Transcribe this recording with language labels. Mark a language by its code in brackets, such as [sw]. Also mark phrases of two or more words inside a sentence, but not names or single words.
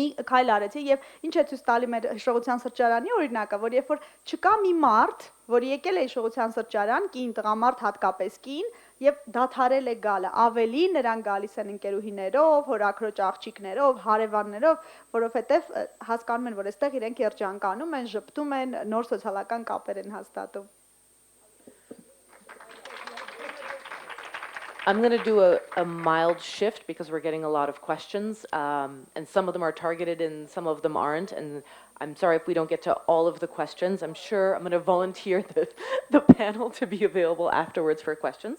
[hy] քայլ արեցի եւ ինչ է ցույց տալի մեր հիշողության սրճարանի օրինակը, որ երբ որ չկա մի մարդ, որ եկել է հիշողության սրճարան, կին, տղամարդ, հատկապես կին, եւ դադարել է գալը, ավելի նրան գալիս են ընկերուհիներով, հորաքրոջ աղջիկներով, հարևաններով, որովհետեւ հասկանում են, որ այստեղ իրենք երջանկանում են, ժպտում են, նոր սոցիալական կապեր են հաստատում։ [en] I'm going to do a mild shift because we're getting a lot of questions, and some of them are targeted and some of them aren't. And I'm sorry if we don't get to all of the questions. I'm sure I'm going to volunteer the panel to be available afterwards for questions.